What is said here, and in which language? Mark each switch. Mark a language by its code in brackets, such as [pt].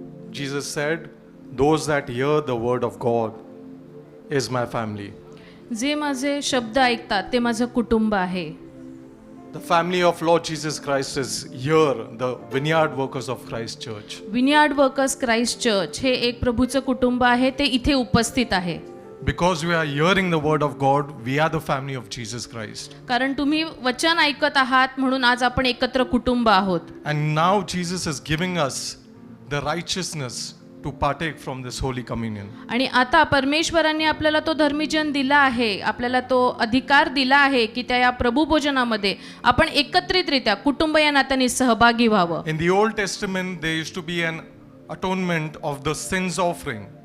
[en] Jesus said, those that hear the word of God is my family. [mr] जे माझे शब्द ऐकतात ते माझं कुटुंब आहे. [en] The family of Lord Jesus Christ is here, the Vineyard Workers of Christ Church. [mr] विनियार्ड workers Christ church हे एक प्रभूचं कुटुंब आहे, ते इथे उपस्थित आहे. [en] Because we are hearing the word of God, we are the family of Jesus Christ. [mr] कारण तुम्ही वचन ऐकत आहात म्हणून आज आपण एकत्र कुटुंब आहोत. [en] And now Jesus is giving us the righteousness to partake from this Holy Communion. [mr] आणि आता परमेश्वरांनी आपल्याला तो धर्मीजन दिला आहे, आपल्याला तो अधिकार दिला आहे की त्या या प्रभू भोजनामध्ये आपण एकत्रितरित्या कुटुंब या नात्याने सहभागी व्हावं. [en] In the Old Testament, there used to be an atonement of the sins offering.